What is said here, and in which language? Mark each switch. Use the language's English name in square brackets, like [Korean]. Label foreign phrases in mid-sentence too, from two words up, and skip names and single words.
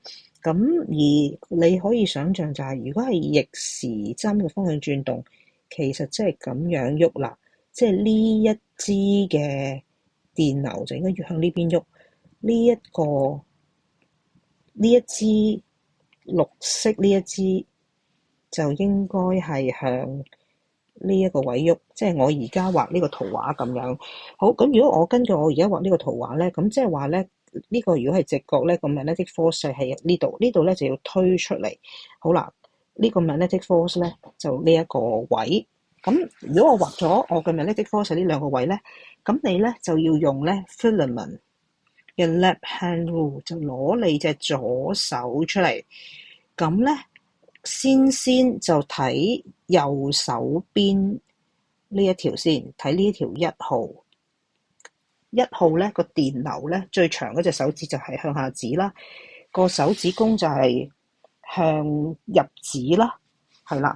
[Cantonese] 咁而你可以想像就係，如果係逆時針嘅方向轉動，其實即係咁樣喐啦，即係呢一支嘅電流就應該要向呢邊喐，呢一支綠色呢一支就應該係向呢一個位喐，即係我而家畫呢個圖畫咁樣。好，咁如果我根據我而家畫呢個圖畫咧，咁即係話咧，呢個如果係直角咧，個 [English] magnetic force [Cantonese] 係喺呢度，呢度咧就要推出嚟。好啦，呢個 [English] magnetic force [Cantonese] 咧就呢一個位。咁如果我畫咗我嘅 [English] magnetic force [Cantonese] 喺呢兩個位咧，咁你咧就要用咧 Feynman 嘅 [English] left hand rule， [Cantonese] 就攞你隻左手出嚟。咁咧先就睇右手邊呢一條先，睇呢條1號。1號咧個電流咧最長嗰隻手指就係向下指啦，個手指公就係向入指啦，係啦。